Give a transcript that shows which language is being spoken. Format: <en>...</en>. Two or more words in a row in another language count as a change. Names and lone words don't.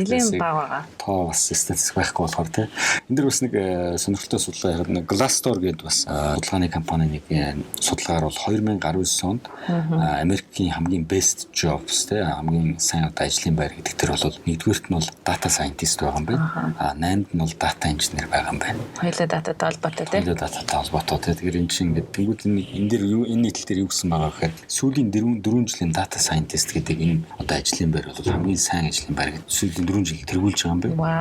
<mn>Нэлээд баг байгаа. Тоо бас статистик байхгүй болохоор тийм. Энд дэр бас нэг сонирхолтой судалгаа ярих нэг Glassdoor гэдэг бас судалгааны компани нэг судалгаар бол 2019 онд Америкийн хамгийн</mn> <en>best jobs</en> <mn>тийм хамгийн сайн одоо ажлын байр гэдэг тэр бол нэгдүгээрт нь бол</mn> <en>data scientist analyst</en> <mn>байгаа юм байна. 8-нд нь бол</mn> <en>data engineer</en> <mn>байгаа юм байна. Хоёулаа дататай холбоотой тийм. Хоёулаа дататай холбоотой. Тэгэхээр энэ чинь ингээд тэнгууд энэ дээр энэ нийтлэл дээр юу гэсэн байгаа гэхээр сүүлийн 4 жилийн</mn> <en>data scientist</en> <mn>гэдэг энэ одоо ажлын байр бол хамгийн сайн ажлын байр гэж сүүлийн 4 жил тэргүүлж байгаа юм байна.</mn>